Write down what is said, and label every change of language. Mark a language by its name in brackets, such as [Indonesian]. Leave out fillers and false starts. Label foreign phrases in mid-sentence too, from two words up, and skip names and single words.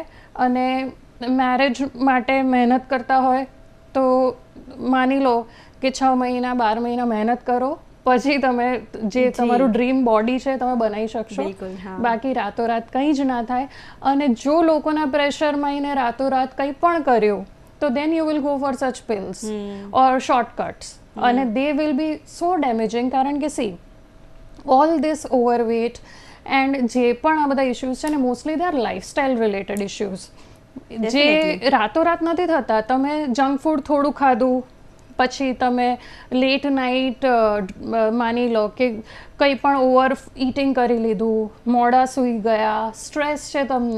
[Gujarati] અને મેરેજ માટે મહેનત કરતા હોય તો માની લો કે 6 મહિના 12 મહિના મહેનત કરો, પછી તમે જે તમારું [English] dream body [Gujarati] છે તમે બનાવી શકશો. બાકી રાતોરાત કંઈ જ ના થાય. અને જો લોકોના પ્રેશરમાં આવીને રાતોરાત કંઈ પણ કર્યું તો [English] then you will go for such pills or shortcuts, [Gujarati] અને [English] they will be so damaging. [Gujarati] કારણ કે [English] see, all this overweight and [Gujarati] જે પણ આ બધા ઇશ્યુઝ છે ને [English] mostly they are lifestyle related issues, [Gujarati] જે રાતોરાત નથી થતા. તમે [English] junk food [Gujarati] થોડું ખાધું, પછી તમે [English] late night [Gujarati] માની લો કે કંઈ પણ [English] over eating [Gujarati] કરી લીધું, મોડા સૂઈ ગયા, સ્ટ્રેસ છે તમને.